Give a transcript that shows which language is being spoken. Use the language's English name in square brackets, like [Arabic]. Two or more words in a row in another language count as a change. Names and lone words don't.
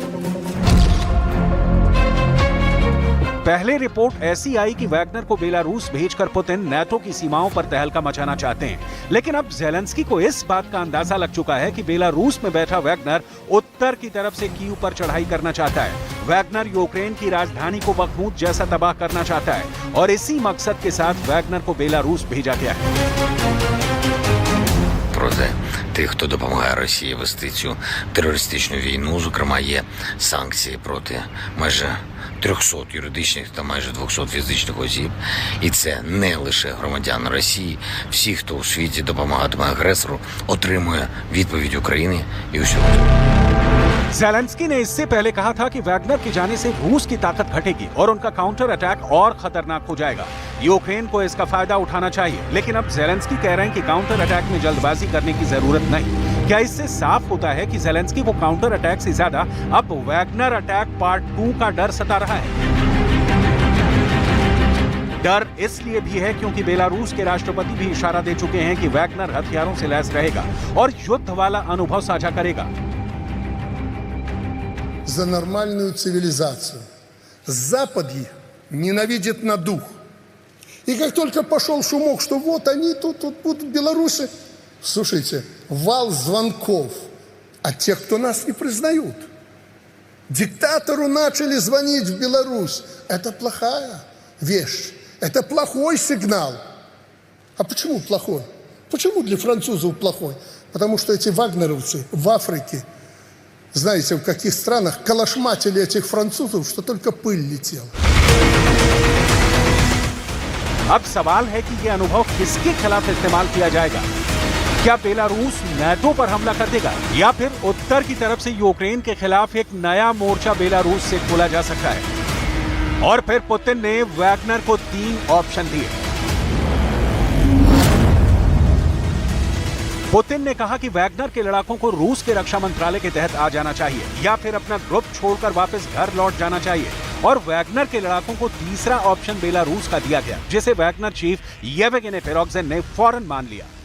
[Hindi] पहले रिपोर्ट ऐसी आई कि वैगनर को बेलारूस भेजकर पुतिन नेटो की सीमाओं पर तहलका मचाना चाहते हैं, लेकिन अब ज़ेलेंस्की को इस बात का अंदाजा लग चुका है कि बेलारूस में बैठा वैगनर उत्तर की तरफ से कीव पर चढ़ाई करना चाहता है। वैगनर यूक्रेन की राजधानी को बखमूद जैसा तबाह करना चाहता है और इसी मकसद के साथ वैगनर को बेलारूस भेजा गया है। [Ukrainian] Проти тих, хто допомагає Росії вести цю терористичну війну, зокрема, є санкції проти майже 300 юридичних та майже 200 фізичних осіб. І це не лише громадяни Росії. Всі, хто у світі допомагатиме агресору, отримує відповідь України і усього. [Hindi] ज़ेलेंस्की ने इससे पहले कहा था कि वैगनर के जाने से रूस की ताकत घटेगी और उनका [English] counter attack [Hindi] और खतरनाक हो जाएगा। यूक्रेन को इसका फायदा उठाना चाहिए, लेकिन अब ज़ेलेंस्की कह रहे हैं कि [English] counter attack [Hindi] में जल्दबाजी करने की जरूरत नहीं। क्या इससे साफ होता है कि ज़ेलेंस्की को [English] counter attack [Hindi] से ज्यादा अब वैगनर [English] attack part [Hindi] 2 का डर सता रहा है? डर इसलिए भी है क्योंकि बेलारूस के राष्ट्रपति भी इशारा दे चुके हैं कि वैगनर हथियारों से लैस रहेगा और युद्ध वाला अनुभव साझा करेगा। [Russian] За нормальную цивилизацию. Запад их ненавидит на дух. И как только пошел шумок, что вот они тут будут в Беларуси, слушайте, вал звонков от тех, кто нас не признают. Диктатору начали звонить в Беларусь. Это плохая вещь. Это плохой сигнал. А почему плохой? Почему для французов плохой? Потому что эти вагнеровцы в Африке, знаете, в каких странах калашматили этих французов, что только пыль летела. [Hindi] अब सवाल है कि यह अनुभव किसके खिलाफ इस्तेमाल किया जाएगा? क्या बेलारूस नेटो पर हमला कर देगा या फिर उत्तर की तरफ से यूक्रेन के खिलाफ एक नया मोर्चा बेलारूस से खोला जा सकता है? और फिर पुतिन ने वैगनर को 3 ऑप्शन दिए। पुतिन ने कहा कि वैगनर के लड़ाकों को रूस के रक्षा मंत्रालय के तहत आ जाना चाहिए या फिर अपना ग्रुप छोड़कर वापस घर लौट जाना चाहिए, और वैगनर के लड़ाकों को तीसरा ऑप्शन बेलारूस का दिया गया, जिसे वैगनर चीफ येवगेनी प्रिगोजिन ने फौरन मान लिया।